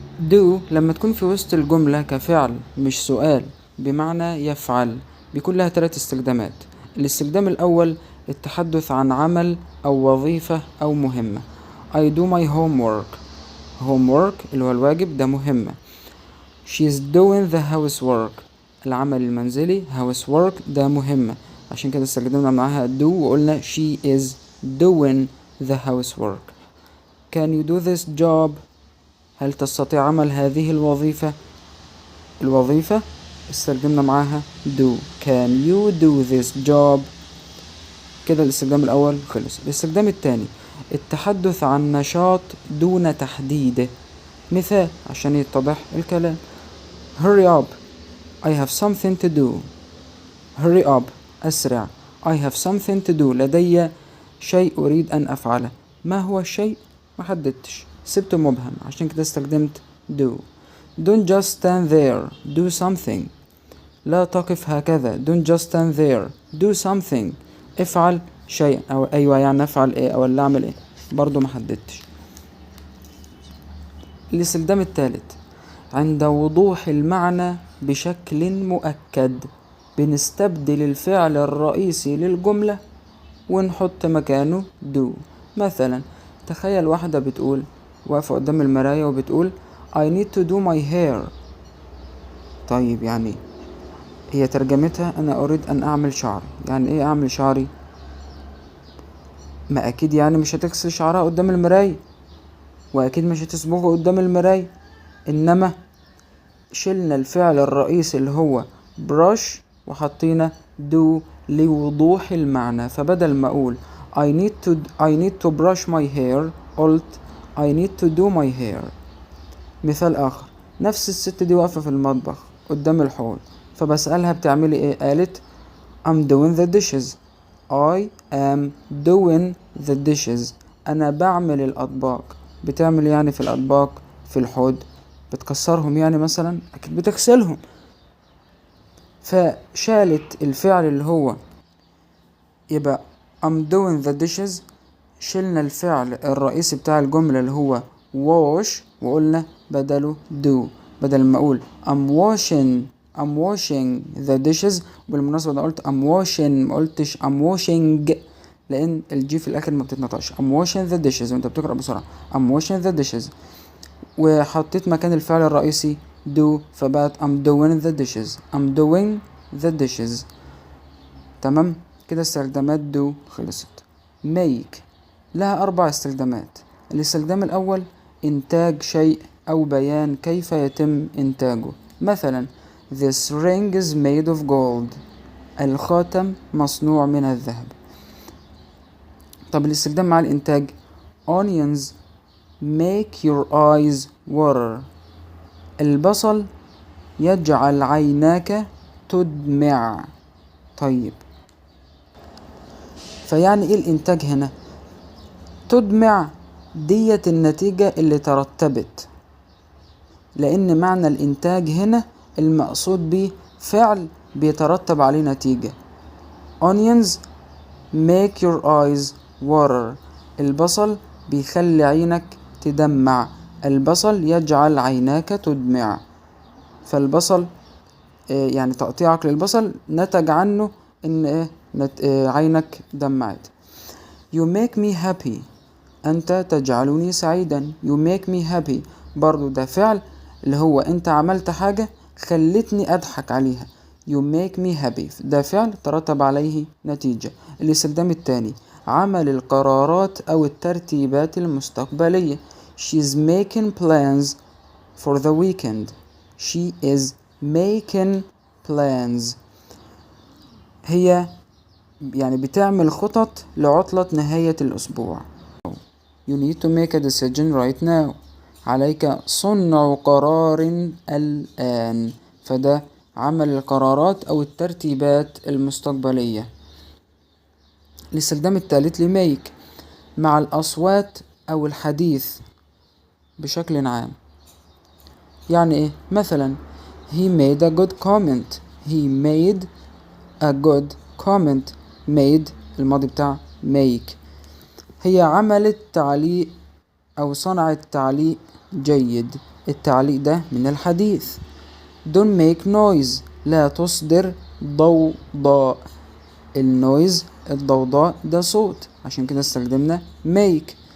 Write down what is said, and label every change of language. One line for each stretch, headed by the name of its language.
Arabic: do لما تكون في وسط الجملة كفعل مش سؤال بمعنى يفعل بيكون لها 3 استخدامات. الاستخدام الأول التحدث عن عمل أو وظيفة أو مهمة.
English: I do my homework.
Arabic: homework اللي هو الواجب ده مهمة.
English: She is doing the housework.
Arabic: العمل المنزلي housework ده مهمة، عشان كده استخدمنا معاها do وقلنا
English: she is doing the housework. Can you do this job؟
Arabic: هل تستطيع عمل هذه الوظيفة استخدمنا معاها do.
English: Can you do this job؟
Arabic: كده الاستخدام الأول خلص. الاستخدام الثاني التحدث عن نشاط دون تحديده. مثال عشان يتضح الكلام:
English: Hurry up, I have something to do. Hurry up
Arabic: أسرع.
English: I have something to do
Arabic: لدي شيء أريد أن أفعله. ما هو الشيء؟ ما حددتش، سبته مبهم، عشان كده استخدمت do.
English: Don't just stand there, do something.
Arabic: لا تقف هكذا.
English: Don't just stand there, do something.
Arabic: افعل شيء، أو أيوة يعني افعل إيه أو اللي أعمل إيه، برضو ما حددتش. الاستخدام الثالث عند وضوح المعنى بشكل مؤكد، بنستبدل الفعل الرئيسي للجملة ونحط مكانه do. مثلا تخيل واحدة بتقول واقفة قدام المراية وبتقول
English: I need to do my hair.
Arabic: طيب يعني هي ترجمتها أنا أريد أن أعمل شعري. يعني إيه أعمل شعري؟ ما أكيد يعني مش هتغسل شعرها قدام المراية، وأكيد مش هتصبغه قدام المراية، إنما شلنا الفعل الرئيسي اللي هو brush وحطينا do لوضوح المعنى. فبدل ما أقول
English: I need to brush my hair
Arabic: قلت
English: I need to do my hair.
Arabic: مثال آخر، نفس الست دي واقفة في المطبخ قدام الحوض، فبسألها بتعملي ايه؟ قالت
English: I'm doing the dishes. I am doing the dishes.
Arabic: أنا بعمل الأطباق. بتعمل يعني في الأطباق في الحوض؟ بتكسرهم يعني مثلا؟ أكيد بتغسلهم. فشالت الفعل اللي هو يبقى
English: I'm doing the dishes،
Arabic: شلنا الفعل الرئيسي بتاع الجملة اللي هو wash وقلنا بدله do. بدل ما أقول
English: I'm washing the dishes،
Arabic: بالمناسبة أنا قلت
English: I'm washing
Arabic: ما قلتش I'm washing، لأن الجي في الآخر ما بتتنطقش.
English: I'm washing the dishes
Arabic: وأنت بتقرأ بسرعة
English: I'm washing the dishes،
Arabic: وحطيت مكان الفعل الرئيسي
English: do
Arabic: فبقت
English: I'm doing the dishes. I'm doing the dishes.
Arabic: تمام كده استخدامات
English: do
Arabic: خلصت. make لها 4 استخدامات. الاستخدام الأول إنتاج شيء أو بيان كيف يتم إنتاجه. مثلا
English: This ring is made of gold.
Arabic: الخاتم مصنوع من الذهب. طب الاستخدام مع الإنتاج
English: Onions make your eyes water.
Arabic: البصل يجعل عيناك تدمع. طيب فيعني ايه الانتاج هنا؟ تدمع ديت النتيجة اللي ترتبت، لان معنى الانتاج هنا المقصود به فعل بيترتب عليه نتيجة.
English: Onions make your eyes water.
Arabic: البصل بيخلي عينك تدمع. البصل يجعل عيناك تدمع. فالبصل يعني تقطيعك للبصل نتج عنه ان عينك دمعت.
English: You make me happy.
Arabic: انت تجعلني سعيدا.
English: You make me happy
Arabic: برضو ده فعل اللي هو انت عملت حاجة خلتني اضحك عليها.
English: You make me happy
Arabic: ده فعل ترتب عليه نتيجة. الاستخدام الثاني عمل القرارات او الترتيبات المستقبلية.
English: She is making plans for the weekend. She is making plans.
Arabic: هي يعني بتعمل خطط لعطلة نهاية الأسبوع.
English: You need to make a decision right now.
Arabic: عليك صنع قرار الآن. فده عمل القرارات أو الترتيبات المستقبلية. الاستخدام الثالث لميك مع الأصوات أو الحديث بشكل عام. يعني إيه؟ مثلا
English: He made a good comment. He made a good comment. made
Arabic: الماضي بتاع
English: make.
Arabic: هي عملت تعليق أو صنعت تعليق جيد. التعليق ده من الحديث.
English: don't make noise،
Arabic: لا تصدر ضوضاء. النويز الضوضاء ده صوت، عشان كده استخدمنا make.